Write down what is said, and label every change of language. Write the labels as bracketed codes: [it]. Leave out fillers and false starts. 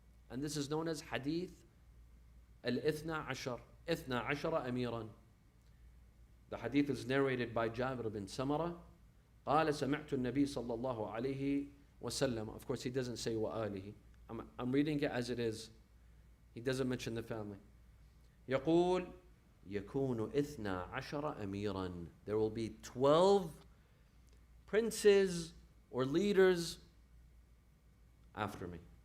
[en] And this is known as Hadith Al-Ithna Ashar. Ithna Ashara Amiran. The hadith is narrated by Jabir bin Samara. [ar] قال سمعت النبي صلى الله عليه وسلم. [en] Of course, he doesn't say وآله. I'm reading it as it is. He doesn't mention the family. [ar] يقول يكون 12 أميرا. [en] There will be 12 princes or leaders after me.